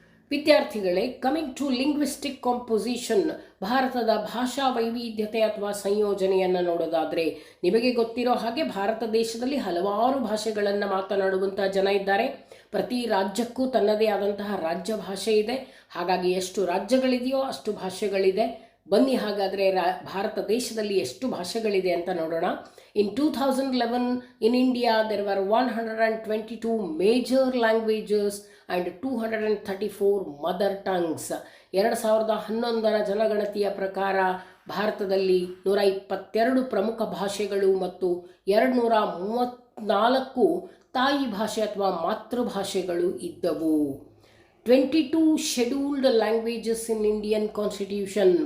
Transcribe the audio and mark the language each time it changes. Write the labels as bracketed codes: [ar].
[kn] ವಿದ್ಯಾರ್ಥಿಗಳೇ, [en] coming to linguistic composition, [kn] ಭಾರತದ ಭಾಷಾ ವೈವಿಧ್ಯತೆ ಅಥವಾ ಸಂಯೋಜನೆಯನ್ನು ನೋಡೋದಾದರೆ ನಿಮಗೆ ಗೊತ್ತಿರೋ ಹಾಗೆ ಭಾರತ ದೇಶದಲ್ಲಿ ಹಲವಾರು ಭಾಷೆಗಳನ್ನು ಮಾತನಾಡುವಂಥ ಜನ ಇದ್ದಾರೆ. ಪ್ರತಿ ರಾಜ್ಯಕ್ಕೂ ತನ್ನದೇ ಆದಂತಹ ರಾಜ್ಯ ಭಾಷೆ ಇದೆ. ಹಾಗಾಗಿ ಎಷ್ಟು ರಾಜ್ಯಗಳಿದೆಯೋ ಅಷ್ಟು ಭಾಷೆಗಳಿದೆ. ಬನ್ನಿ ಹಾಗಾದರೆ ಭಾರತ ದೇಶದಲ್ಲಿ ಎಷ್ಟು ಭಾಷೆಗಳಿದೆ ಅಂತ ನೋಡೋಣ. [en] In 2011 in India there were 122 major languages and 234 mother tongues. [kn] 2011ರ ಜನಗಣತಿಯ ಪ್ರಕಾರ ಭಾರತದಲ್ಲಿ 122 ಪ್ರಮುಖ ಭಾಷೆಗಳು ಮತ್ತು 234 ತಾಯಿ ಭಾಷೆ ಅಥವಾ ಮಾತೃಭಾಷೆಗಳು ಇದ್ದವು. [en] 22 scheduled languages in Indian constitution.